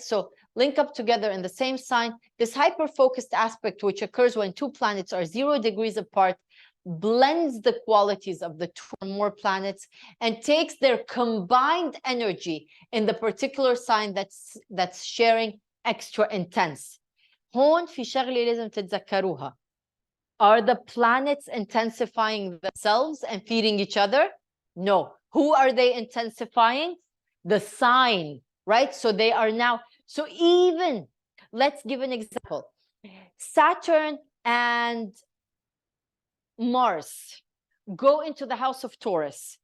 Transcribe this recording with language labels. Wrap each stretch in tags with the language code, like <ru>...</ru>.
<en>So link up together in the same sign. This hyper-focused aspect, which occurs when two planets are 0 degrees apart, blends the qualities of the 2 or more planets and takes their combined energy in the particular sign that's sharing extra intense.</en> <ar>هون في شغلة لازم تتذكروها.</ar> <en>Are the planets intensifying themselves and feeding each other? No. Who are they intensifying? The sign, right? So they are now, so even, let's give an example. Saturn and Mars go into the house of Taurus.</en>